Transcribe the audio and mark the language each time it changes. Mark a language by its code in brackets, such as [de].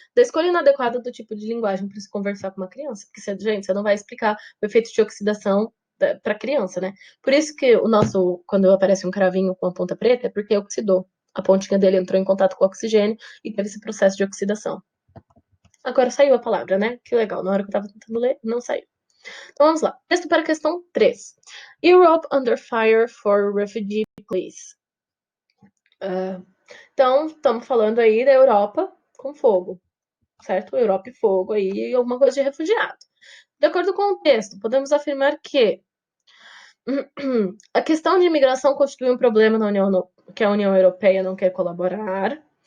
[pt] Da escolha inadequada do tipo de linguagem para se conversar com uma criança. Porque, gente, você não vai explicar o efeito de oxidação para criança, né? Por isso que quando aparece um cravinho com a ponta preta, é porque oxidou. A pontinha dele entrou em contato com o oxigênio e teve esse processo de oxidação. Agora saiu a palavra, né? Que legal. Na hora que eu tava tentando ler, não saiu. Então vamos lá. Texto para a questão 3. [en] Europe under fire for refugee police. [pt] Então, estamos falando aí da Europa com fogo, certo? Europa e fogo aí, alguma coisa de refugiado. De acordo com o texto, podemos afirmar que a questão de imigração constitui um problema que a União Europeia não quer colaborar.